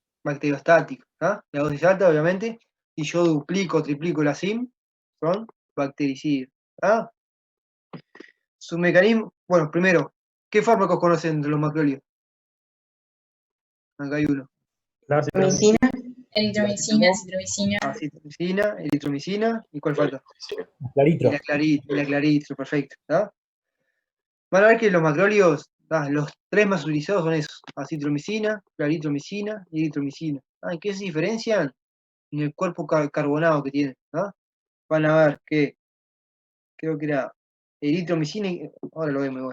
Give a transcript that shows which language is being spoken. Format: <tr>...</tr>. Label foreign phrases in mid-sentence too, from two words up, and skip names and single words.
<es>Bacteriostáticos. ¿Ah? Y a dosis alta, obviamente. Y yo duplico, triplico la SIM, son bactericidas. ¿Ah? Su mecanismo. Bueno, primero, ¿qué fármacos conocen de los macrólidos? Acá hay uno. La Medicina. Eritromicina, citromicina. Acitromicina, eritromicina, ¿y cuál falta? Y Claritro. la claritro, perfecto. ¿Ah? Van a ver que los macrólidos, los tres más utilizados son esos: acitromicina, claritromicina y eritromicina. ¿En qué se diferencian? En el cuerpo carbonado que tienen. ¿Ah? Van a ver que, creo que era eritromicina, ahora lo vemos igual.</es>